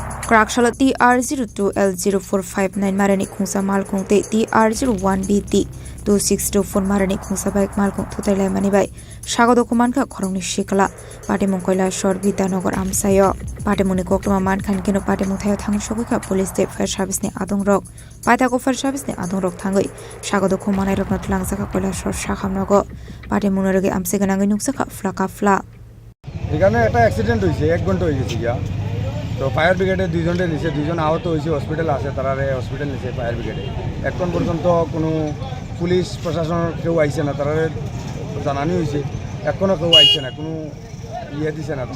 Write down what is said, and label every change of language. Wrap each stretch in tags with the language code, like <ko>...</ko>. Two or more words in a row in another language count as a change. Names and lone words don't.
<trp>Krakshalo TR02L0459 Marani Khungsa Malkung Te TR01BT 2624 Marani Khungsa Bike Malkung Tutai Manibai Shagodo Kumanka Khorongni Shikala Patimung Koilashor Vidanogor Amsayo Patimuni Koktuma Mankan Kino Patimung Thayo Thang Shokuka Police State Fire Service ni Adung Rok Patako Fire Service ni Adung Rok Thangoi Shagodo Kumanai Rok Natlang Saka Koilashor Shakamnogo Patimung Roge Amseganangi Nuksaka Flaka Fla</trp> <bn>এখানে একটা অ্যাক্সিডেন্ট হয়েছে 1 ঘন্টা হয়ে গেছে গিয়া তো</bn> <en>fire brigade</en> <bn>দুইজনকে নিচে দুইজন আহত হয়েছে হসপিটাল আছে তারা হসপিটাল নিচে</bn> <en>fire brigade</en> <bn>এখন পর্যন্ত কোনো পুলিশ প্রশাসনের কেউ আইছে না তারা জানানি হয়েছে এখনও কেউ আইছে না কোনো ইয়ে দিছে না</bn>